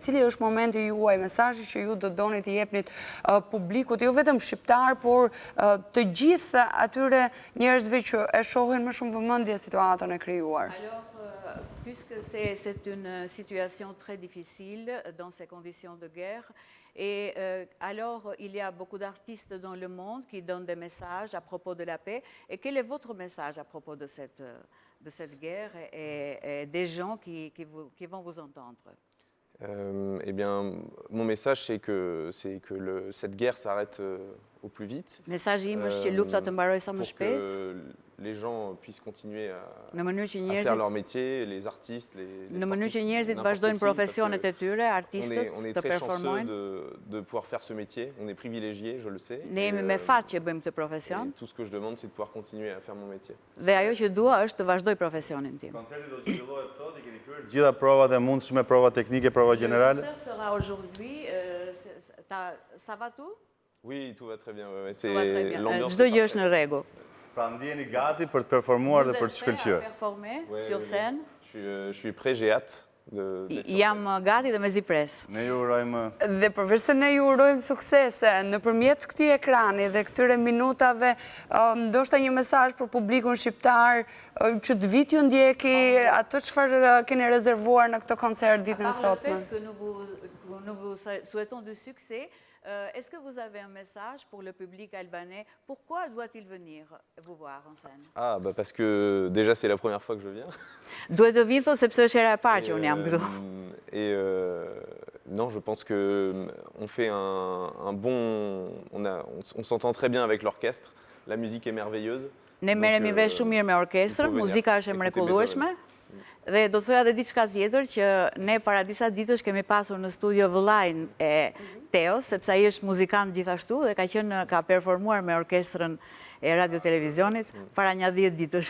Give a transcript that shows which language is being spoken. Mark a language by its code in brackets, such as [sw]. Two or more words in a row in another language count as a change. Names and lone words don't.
[sq] Cili është momenti juaj, mesazhi që ju do doni të jepnit publikut, jo vetëm shqiptar, por të gjithë atyre njerëzve që e shohin me shumë vëmendje situatën e krijuar? [fr] Puisque c'est une situation très difficile dans ces conditions de guerre, et alors il y a beaucoup d'artistes dans le monde qui donnent des messages à propos de la paix. Et quel est votre message à propos de cette guerre et des gens qui vont vous entendre? Eh bien, mon message, c'est que cette guerre s'arrête au plus vite. [sq] Mesazhi im është që lufta të mbarojë sa më shpejt. [fr] Pour que les gens puissent continuer à faire leur métier, les artistes, les [sq] në mënyrë që njerëzit vazhdojnë profesionet e tyre, artistët të performojnë. [fr] De pouvoir faire ce métier, on est privilégiés, je le sais. [sq] Ne jemi me fat që bëjmë këtë profesion. [fr] Tout ce que je demande, c'est de pouvoir continuer à faire mon métier. [sq] Dhe ajo që dua është të vazhdoj profesionin tim. Koncerti do të zhvillohet sot, i keni kryer gjitha provat e mundshme, prova teknike, prova generale. [fr] Le concert sera aujourd'hui, ça va tout? Oui, tout va très bien. C'est l'ambiance. [sq] Çdo gjë është në rregull. Pra ndjeni gati për të performuar dhe për të shkëlqyer. [fr] Performer sur scène. Je suis prêt, j'ai hâte. [sq] Jam gati dhe me zipres. Ne ju urojmë... Dhe përveç se ne ju urojmë suksese, nëpërmjet këtij ekrani dhe këtyre minutave, ndoshta një mesazh për publikun shqiptar, që të vit ju ndjeki, atë çfarë keni rezervuar në këtë koncert ditën e sotme. [fr] Nous vous souhaitons du succès. Est-ce que vous avez un message pour le public albanais? Pourquoi doit-il venir vous voir en scène? Ah, bah parce que déjà c'est la première fois que je viens. [sq] Duhet të vinë thotë sepse është hera e parë që unë jam këtu. [fr] Et non, je pense que on fait un bon... On s'entend très bien avec l'orchestre. La musique est merveilleuse. [sq] Ne merremi vesh shumë mirë me orkestrën, muzika është e mrekullueshme. Dhe do të thoya edhe diçka tjetër që ne para disa ditësh kemi pasur në studio vëllain e Teos, sepse ai është muzikant gjithashtu dhe ka performuar me orkestrën e radio televizionit para një 10 ditësh.